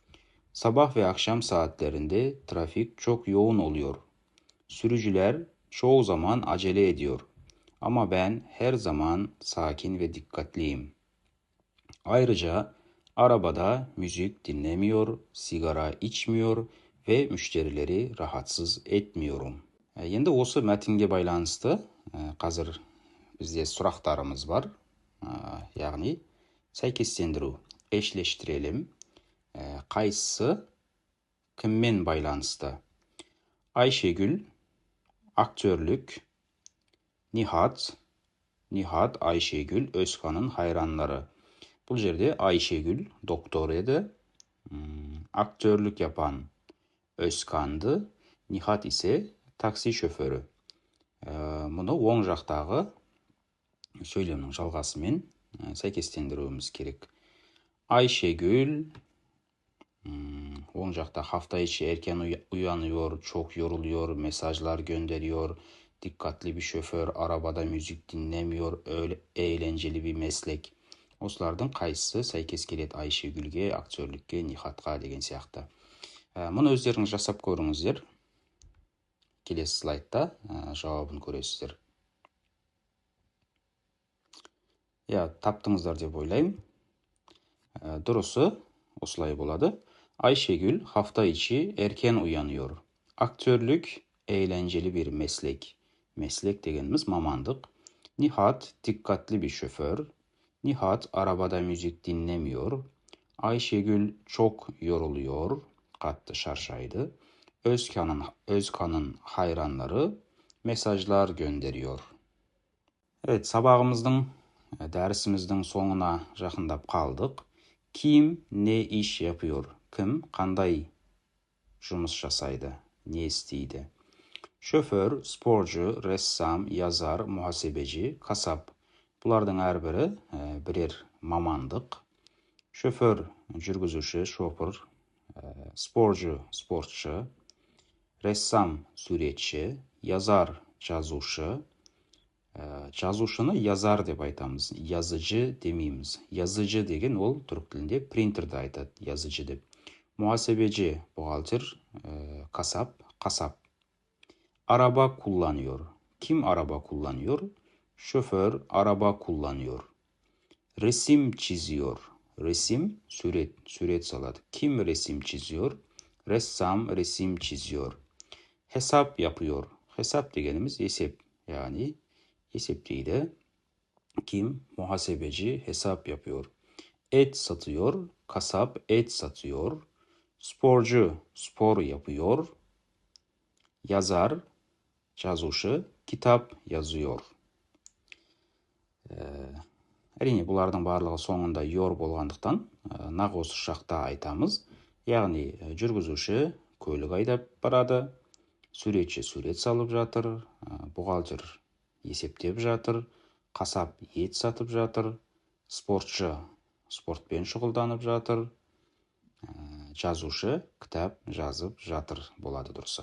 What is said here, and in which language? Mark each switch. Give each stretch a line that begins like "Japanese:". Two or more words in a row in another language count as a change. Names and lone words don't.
Turkish: Sabah ve akşam saatlerinde trafik çok yoğun oluyor. Sürücüler çoğu zaman acele ediyor. Ama ben her zaman sakin ve dikkatliyim. Ayrıca arabada müzik dinlemiyor, sigara içmiyor ve müşterileri rahatsız etmiyorum.
Kazakh: Енді осы мәтінге байланысты қазір бізде сұрақтарымыз бар. Яғни сәйкестендіру. Eşleştirelim. Қайсысы кіммен байланысты?
Turkish: Ayşegül aktörlük, Nihat Ayşegül Özkan'ın hayranları.
Kazakh: Бұл жерде
Turkish: Ayşegül doktor еді, aktörlük yapan Özkan'ды, Nihat ise taksi şoförü.
Kazakh: Мұны оң жақтағы сөйлемнің жалғасымен сәйкестендіруіміз керек.
Turkish: Ayşegül
Kazakh: oң жақта
Turkish: hafta içi erken uyanıyor, çok yoruluyor, mesajlar gönderiyor, dikkatli bir şoför, arabada müzik dinlemiyor, öyle eğlenceli bir meslek.
Kazakh: Осылардың қайсысы сәйкес келеді Ayşegülге, актерлікке, Nihatқа деген сияқты. Мұны өздеріңіз жасап көріңіздер. Келесі слайдта жауабын көресіздер. Таптыңыздар деп ойлаймын. Дұрысы осылай болады.
Turkish: Ayşegül hafta içi erken uyanıyor. Aktörlük eğlenceli bir meslek.
Kazakh: Meslek дегеніміз мамандық.
Turkish: Nihat dikkatli bir şoför. Nihat arabada müzik dinlemiyor. Ayşegül çok yoruluyor.
Kazakh: Қатты шаршайды.
Turkish: Özkan'ın hayranları mesajlar gönderiyor. Evet,
Kazakh: сабағымыздың, дәрісіміздің соңына жақындап қалдық.
Turkish: Kim ne iş yapıyor? Kim
Kazakh: қандай жұмыс жасайды?
Turkish: Ne istейді? Şoför, sporcu, ressam, yazar, muhasebeci, kasap.
Kazakh: Бұлардың әрбірі бірер мамандық. Şoför, жүргізуші, шопыр, sporcu, спортшы, ressam, суретші, yazar, жазушы. Жазушыны yazar деп айтамыз, yazıcı демейміз. Yazıcı деген ол түрік тілінде принтерді айтады, yazıcı деп.
Turkish: Muhasebeci, buhalter, kasap, kasap. Araba kullanıyor. Kim araba kullanıyor? Şoför araba kullanıyor. Resim çiziyor. Resim,
Kazakh: сурет салады.
Turkish: Kim resim çiziyor? Ressam resim çiziyor. Hesap yapıyor. Hesap
Kazakh: дегеніміз есеп.
Turkish: Yani esepliydi. Kim? Muhasebeci hesap yapıyor. Et satıyor. Kasap et satıyor. Sporcu spor yapıyor. Yazar, жазушы kitap yazıyor.
Kazakh: Әрине, бұлардың барлығы соңында йор болғандықтан нақ осы шақта айтамыз. Яғни жүргізуші көлік айдап барады, суретші сурет салып жатыр, бухгалтер есептеп жатыр, қасап ет сатып жатыр, спортшы спортпен шұғылданып жатыр, жазушы кітап жазып жатыр болады дұрысы.